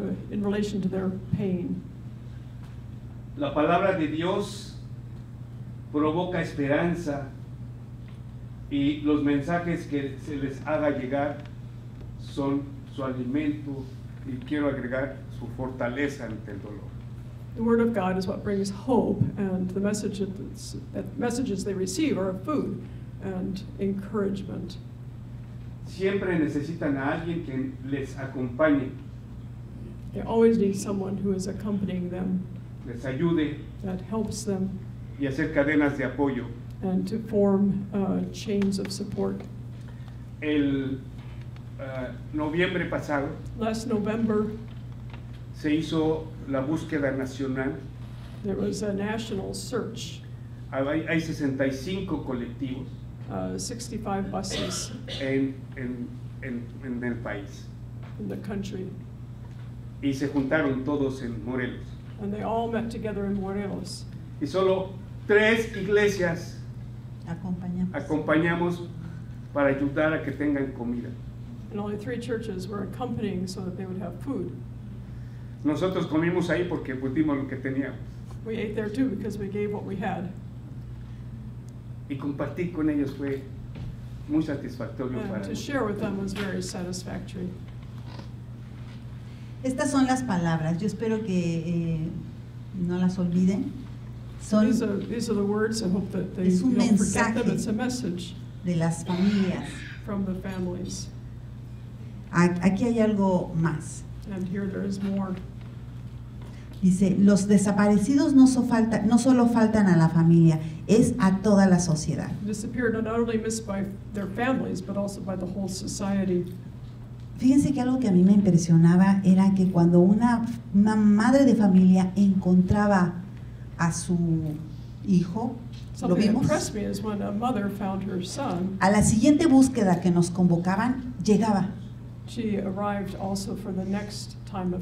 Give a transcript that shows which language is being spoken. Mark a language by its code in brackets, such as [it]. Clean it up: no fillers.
[en] in relation to their pain. [es] La palabra de Dios provoca esperanza y los mensajes que se les haga llegar son su alimento y quiero agregar su fortaleza ante el dolor. [en] The Word of God is what brings hope, and the messages they receive are food and encouragement. [es] Siempre necesitan a alguien que les acompañe, [en] They always need someone who is accompanying them, [es] les ayude [en] that helps them, [es] y hacer cadenas de apoyo. [en] and to form chains of support. [es] El noviembre pasado [en] Last November, [es] se hizo la búsqueda nacional [en] there was a national search [es] hay 65 colectivos [en] 65 buses [es] en el país. [en] in the country, [es] Y se juntaron todos en Morelos. [en] and they all met together in Morelos. [es] Y solo 3 iglesias Acompañamos. acompañamos para ayudar a que tengan comida. [en] And only 3 churches were accompanying so that they would have food. [es] Nosotros comimos ahí porque pues dimos lo que teníamos. [en] We ate there too because we gave what we had. [es] Y compartir con ellos fue muy satisfactorio para [en] And to [es] nosotros. [en] share with them was very satisfactory. [es] Estas son las palabras, yo espero que no las olviden. Son [en] These are the words. I hope that they [es] Es un [en] don't forget them. [es] mensaje. [en] It's a message [es] de las familias. [en] from the families. [es] Aquí hay algo más. [en] And here there is more. [es] Dice, los desaparecidos no solo faltan a la familia, es a toda la sociedad. [en] Disappeared not only missed by their families, but also by the whole society. [es] Fíjense que algo que a mí me impresionaba era que cuando una madre de familia encontraba a su hijo, ¿lo [en] Something that [es] vimos? [en] impressed me is when a mother found her son, [es] A la siguiente búsqueda que nos convocaban, llegaba. [en] she arrived also for the next time of